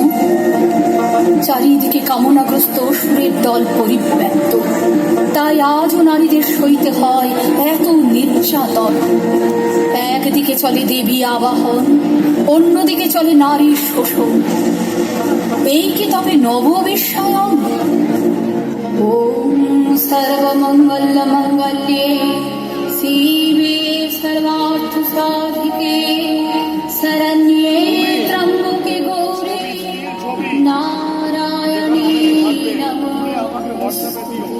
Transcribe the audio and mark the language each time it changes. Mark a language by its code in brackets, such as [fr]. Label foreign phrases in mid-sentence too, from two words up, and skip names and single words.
[bn] চারিদিকে কামনাগ্রস্ত অসুরের দল পরিব্যাপ্ত, তাই আজও নারীদের সইতে হয় এত নির্যাতন। একদিকে চলে দেবী আবাহন, অন্যদিকে চলে নারীর শোষণ। এই কি তবে নববিশ্বায়ন? [sa] ওম সর্বমঙ্গল মঙ্গলে শিবে সর্বার্থ সাধিকে শরণ্যে ত্র্যম্বকে গৌরী নারায়ণী নমোস্তুতে।